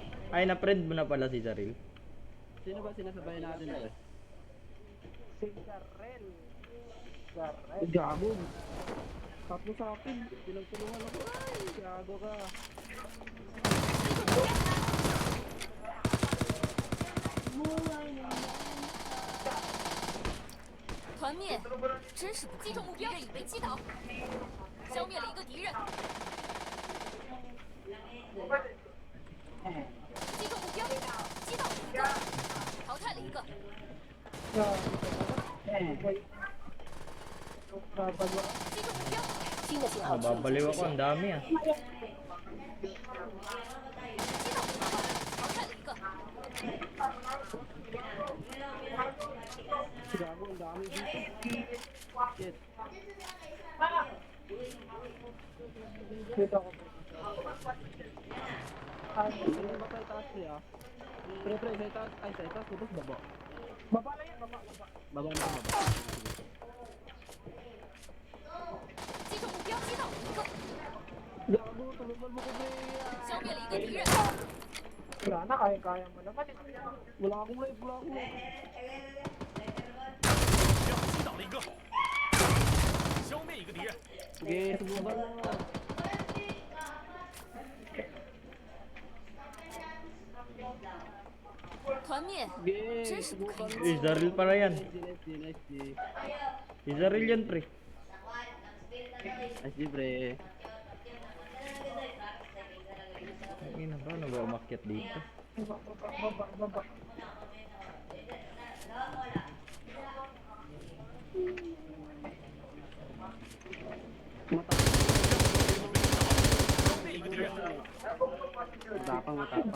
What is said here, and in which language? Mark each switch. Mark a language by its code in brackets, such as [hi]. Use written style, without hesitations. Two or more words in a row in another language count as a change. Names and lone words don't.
[tl] Ay, na-friend mo na pala si Zaril. Sino ba sinasabayan natin ito? Si Garrel. Gago. Tatlo sa akin. Pinagtulungan ako. Ay, gago ka. [zh] 团灭，真是击中目标，敌人已被击倒，消灭了一个敌人。击中目标，击倒了一个，淘汰了一个。击中目标，新的信号出 [tl] Nababaliw [zh] 现 [tl] ako, ang dami ah. [zh] 击倒了一个，淘汰了一个。 [tl] Gago, ang dami dito. Shit. Dito ako. Ano ba tayo taas niya? Pre, sa itaas. Ay, sa itaas. Tapos baba. Baba lang yan, baba. Baba na baba. [zh] 击中目标，击倒了一个， [tl] Gago, tulungan mo ko, pre. [zh] 消灭了一个敌人。 [tl] Wala na, kaya mo naman. Wala akong life, wala akong life. [zh] 击倒了一个，消灭一个敌人。 [tl] Sige, subukan mo. [zh] 团灭， [tl] Sige, [zh] 真是不可 [tl] subukan [zh] 以 [tl] mo. Si Zaril pala yan. Nice, G. Si Zaril yan, pre. Nice, G, pre. Ang ina ba, ano ba umakyat dito? Baba. Matapang, matapang.